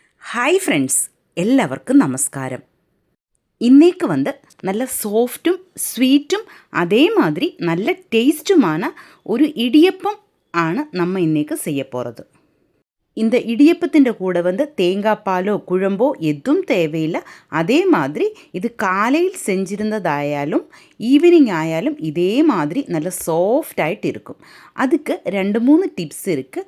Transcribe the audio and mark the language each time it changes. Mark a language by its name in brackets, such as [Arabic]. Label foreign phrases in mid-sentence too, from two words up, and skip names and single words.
[English] Hi friends, [Malayalam] എല്ലാവർക്കും നമസ്കാരം. ഇന്നേക്ക് നല്ല സോഫ്റ്റും സ്വീറ്റും അതേമാതിരി നല്ല ടേസ്റ്റുമാണ് ഒരു ഇടിയപ്പം ആണ് [Tamil] நம்ம இன்னைக்கு செய்ய போகிறது. இந்த இடியப்பத்தின் கூட தேங்காய் பாலோ குழம்போ எதுவும் தேவையில்லை. அதே மாதிரி இது காலையில் செஞ்சிருந்ததாயாலும் ஈவினிங் ஆயாலும் இதே மாதிரி நல்ல சாஃப்டாயிட்டு இருக்கும். அதுக்கு 2-3 டிப்ஸ் இருக்குது.